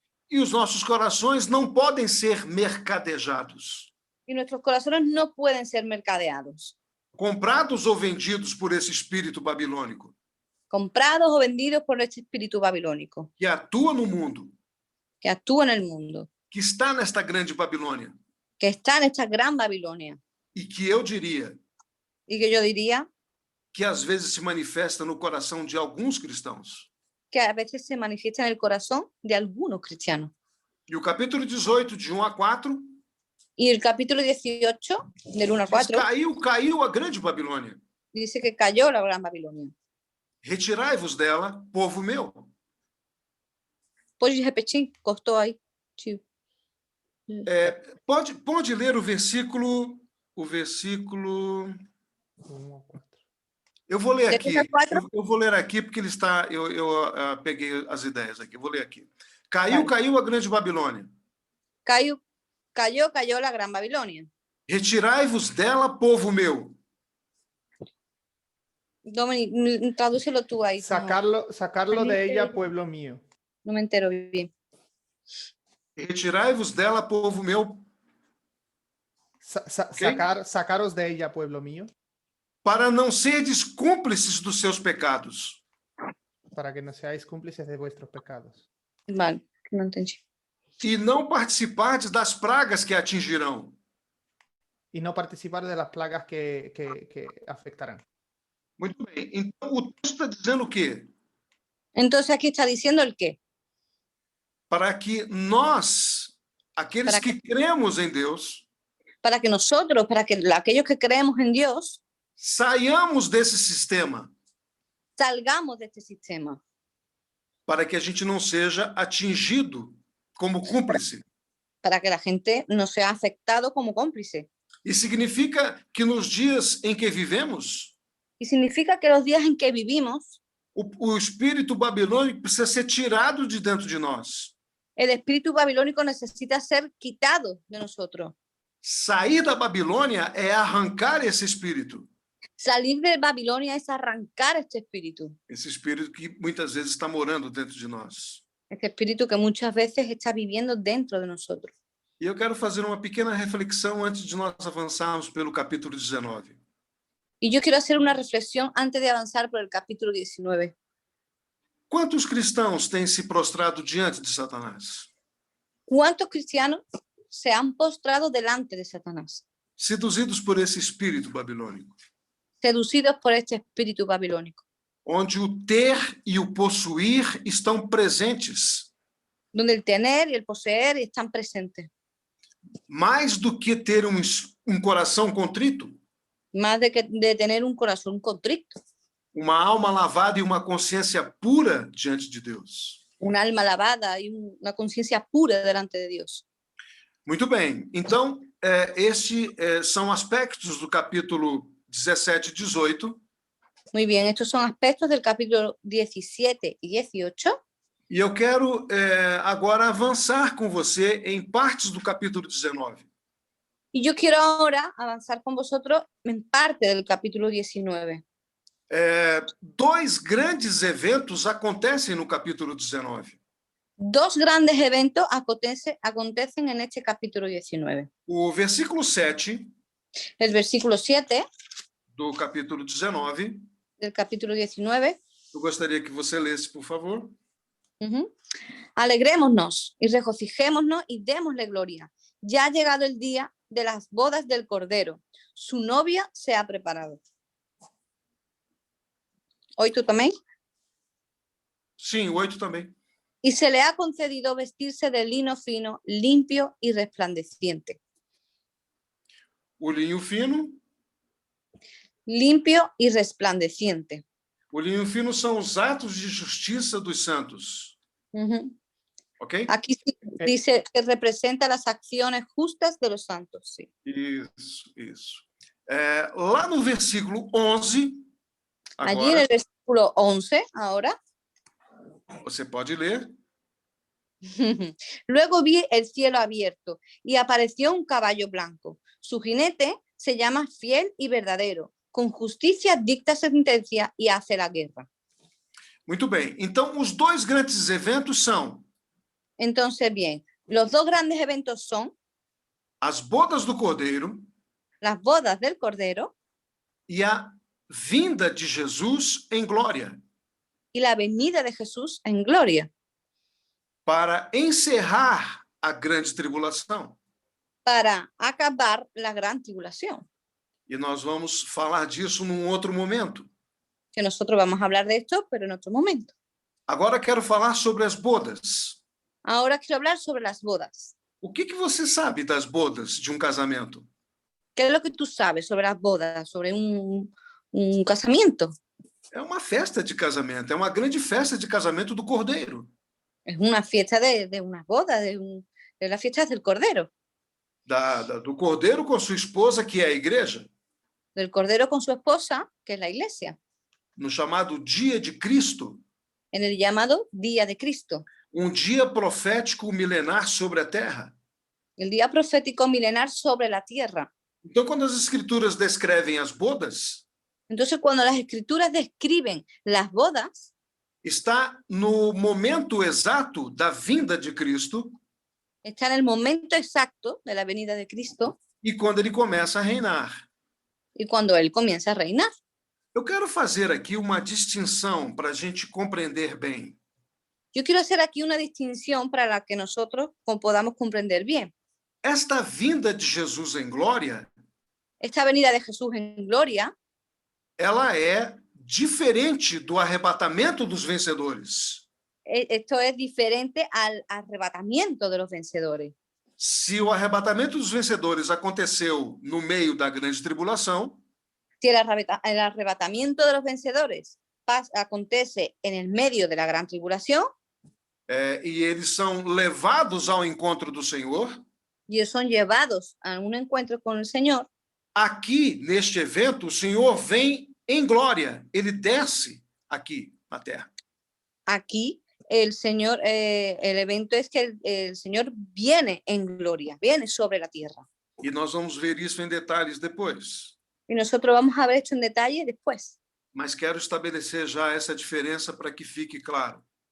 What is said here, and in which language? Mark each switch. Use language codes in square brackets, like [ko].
[pt] E os nossos corações não podem ser mercadejados, [es] Y nuestros corazones no pueden ser mercadeados, [pt] comprados ou vendidos por esse espírito babilônico [es] comprados o vendidos por este espíritu babilónico [pt] que atua no mundo, [es] que actúa en el mundo, [pt] que está nesta grande Babilônia [es] que está en esta gran Babilonia [pt] e que eu diria [es] y que yo diría [pt] que às vezes se manifesta no coração de alguns cristãos. [es] que a veces se manifiesta en el corazón de algunos cristianos. [pt] E o capítulo 18, de 1 a 4, [es] Y el capítulo 18, del 1 al [pt] diz, [es] 4, [pt] caiu a grande Babilônia. [es] dice que cayó la gran Babilonia. [pt] Retirai-vos dela, povo meu. Pode repetir? Cortou aí. Tio. Pode ler o versículo 1 a 4. Eu vou ler aqui. 4. Eu vou ler aqui porque ele está. Eu peguei as ideias aqui. Vou ler aqui. Caiu a grande Babilônia. [es] Cayó la gran Babilonia. [pt] Retirai-vos dela, povo meu. [es] Dominic, tradúcelo tú ahí. Sacarlo de ella, pueblo mío. No me entero bien. [pt] Retirai-vos dela, povo meu, [es] Sacaros de ella, pueblo mío, [pt] para não serdes cúmplices dos seus pecados. [es] para que no seáis cómplices de vuestros pecados. Vale, no entendí. [pt] E não participardes das pragas que atingirão. [es] Y no participar de las plagas que afectarán. [pt] Muito bem. Então, o texto está dizendo o quê? [es] Entonces aquí está diciendo el qué. [pt] Para que nós, aqueles que cremos em Deus, [es] Para que nosotros, para que aquellos que creemos en Dios, [pt] saiamos desse sistema, [es] salgamos de este sistema. [pt] para que a gente não seja atingido como cúmplice. [es] Para que la gente no sea afectado como cómplice. [pt] E significa que nos dias em que vivemos, [es] Y significa que los días en que vivimos, [pt] o espírito babilônico precisa ser tirado de dentro de nós. [es] el espíritu babilónico necesita ser quitado de nosotros. [pt] Sair da Babilônia é arrancar esse espírito. [es] Salir de Babilonia es arrancar este espíritu. [pt] Esse espírito que muitas vezes está morando dentro de nós. [es] Este espíritu que muchas veces está viviendo dentro de nosotros. [pt] E eu quero fazer uma pequena reflexão antes de nós avançarmos pelo capítulo 19. [es] Y yo quiero hacer una reflexión antes de avanzar por el capítulo 19. [pt] Quantos cristãos têm se prostrado diante de Satanás? [es] ¿Cuántos cristianos se han postrado delante de Satanás, [pt] Seduzidos por esse espírito babilônico, [es] seducidos por este espíritu babilónico, [pt] onde o ter e o possuir estão presentes, [es] donde el tener y el poseer están presentes? [pt] mais do que ter um coração contrito, [es] Más de tener un corazón contrito, [pt] uma alma lavada e uma consciência pura diante de Deus. [es] un alma lavada y una conciencia pura delante de Dios. [pt] Muito bem, então, estes são aspectos do capítulo 17 e 18 [es] Muy bien, estos son aspectos del capítulo 17 y 18. [pt] E eu quero agora avançar com você em partes do capítulo 19. [es] Y yo quiero ahora avanzar con vosotros en parte del capítulo 19. [pt] Dois grandes eventos acontecem no capítulo 19. [es] Dos grandes eventos acontecen en este capítulo 19. [pt] O versículo 7 [es] El versículo 7 [pt] do capítulo 19, [es] del capítulo 19. [pt] eu gostaria que você lesse, por favor. [es] Alegrémonos y regocijémonos y démosle gloria. Ya ha llegado el día de las bodas del Cordero. Su novia se ha preparado. ¿Hoy tú también? [pt] Sim, o 8 também. [es] Y se le ha concedido vestirse de lino fino, limpio y resplandeciente. [pt] O linho fino. [es] Limpio y resplandeciente. [pt] O linho fino são os atos de justiça dos santos. Ok? [es] Aquí sí dice que representa las acciones justas de los santos. Sí. [pt] Isso, isso. Lá no versículo 11, [es] Allí en el versículo 11, ahora. [pt] você pode ler. [es] Luego vi el cielo abierto y apareció un caballo blanco. Su jinete se llama Fiel y Verdadero. Con justicia dicta sentencia y hace la guerra. [pt] Muito bem. Então, os dois grandes eventos são [es] Entonces, bien, los dos grandes eventos son [pt] as bodas do Cordeiro [es] las bodas del Cordero [pt] e a vinda de Jesus em glória, [es] y la venida de Jesús en gloria, [pt] para encerrar a grande tribulação. [es] para acabar la gran tribulación. [pt] E nós vamos falar disso num outro momento. [es] Que nosotros vamos a hablar de esto, pero en otro momento. [pt] Agora quero falar sobre as bodas. [es] Ahora quiero hablar sobre las bodas. [pt] O que você sabe das bodas de um casamento? [es] ¿Qué es lo que tú sabes sobre las bodas, sobre un casamiento? [pt] É uma festa de casamento, é uma grande festa de casamento do Cordeiro. [es] Es una fiesta de unas bodas, de las fiestas del Cordero. [pt] Do Cordeiro com sua esposa, que é a igreja. [es] Del Cordero con su esposa, que es la iglesia. [pt] No chamado Dia de Cristo. [es] En el llamado Día de Cristo. [pt] Um dia profético milenar sobre a terra. [es] El día profético milenar sobre la tierra. [pt] Então, quando as escrituras descrevem as bodas, [es] entonces cuando las escrituras describen las bodas, [pt] está no momento exato da vinda de Cristo. [es] Está en el momento exacto de la venida de Cristo. [pt] E quando ele começa a reinar. [es] Y cuando él comienza a reinar. [pt] Eu quero fazer aqui uma distinção para a gente compreender bem. [es] Yo quiero hacer aquí una distinción para la que nosotros podamos comprender bien. [pt] Esta vinda de Jesus em glória, [es] esta venida de Jesús en gloria, [pt] ela é diferente do arrebatamento dos vencedores. [es] Esto es diferente al arrebatamiento de los vencedores. [pt] Se o arrebatamento dos vencedores aconteceu no meio da grande tribulação, [es] si el arrebatamiento de los vencedores acontece en el medio de la gran tribulación, [pt] e eles são levados ao encontro do Senhor, [es] y ellos son llevados a un encuentro con el Señor, [pt] aqui, neste evento, o Senhor vem em glória, ele desce aqui na terra. [es] Aquí el Señor, el evento es que el Señor viene en gloria, viene sobre la tierra. [pt] E nós vamos ver isso em detalhes depois. [es] Y nosotros vamos a ver esto en detalle después. [pt] Mas quero estabelecer já essa diferença para que fique claro.